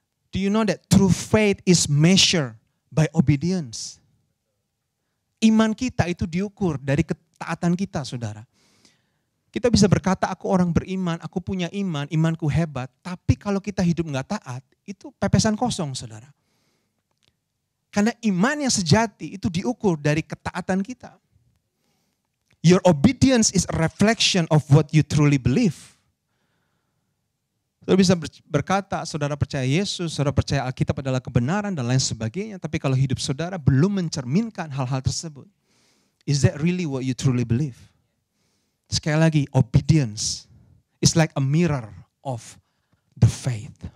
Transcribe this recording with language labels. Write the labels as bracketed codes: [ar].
[en] Do you know that true faith is measured by obedience? [id] Iman kita itu diukur dari ketaatan kita, saudara. Kita bisa berkata, aku orang beriman, aku punya iman, imanku hebat. Tapi kalau kita hidup nggak taat, itu pepesan kosong, saudara. Karena iman yang sejati itu diukur dari ketaatan kita. [en] Your obedience is a reflection of what you truly believe. [id] Saudara bisa berkata, saudara percaya Yesus, saudara percaya Alkitab adalah kebenaran dan lain sebagainya. Tapi kalau hidup saudara belum mencerminkan hal-hal tersebut. [en] Is that really what you truly believe? [id] Sekali lagi, [en] obedience is like a mirror of the faith.